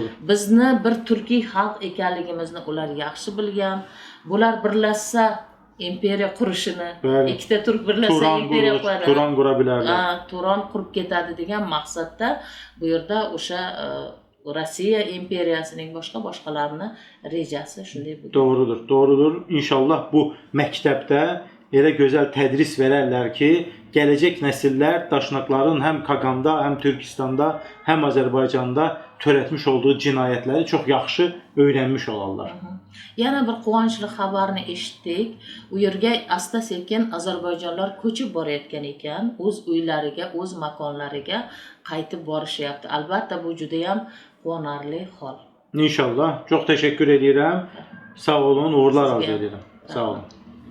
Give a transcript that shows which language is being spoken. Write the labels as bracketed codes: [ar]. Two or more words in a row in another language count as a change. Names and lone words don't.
[uz] Bizni bir turkiy xalq ekanligimizni ular yaxshi bilgan. Bular birlashsa imperiya qurishini, ikkita turk birlashsa imperiya quradi. [az] Turan qurabilirlar. [uz] Turan qurib ketadi degan maqsadda bu yerda o'sha Rossiya imperiyasining boshqalarni rejasi shunday bo'ldi. [az] Doğrudur. İnşallah bu məktəbdə elə gözəl tədris verərlər ki, gələcək nəsillər daşnaqların həm Qaqanda, həm Türkistanda, həm Azərbaycanda törətmiş olduğu cinayətləri çox yaxşı öyrənmiş olarlar. [uz] Yana bir quvonchli xabarni eshitdik. U yerga asta-sekin Ozarbayjonlar ko'chib borayotgan ekan, o'z uylariga, o'z makonlariga qaytib borishyapti. Albatta bu juda ham quvonarli hol. [az] İnşallah. Çox təşəkkür edirəm. Sağ olun, uğurlar arzu edirəm. Sağ olun.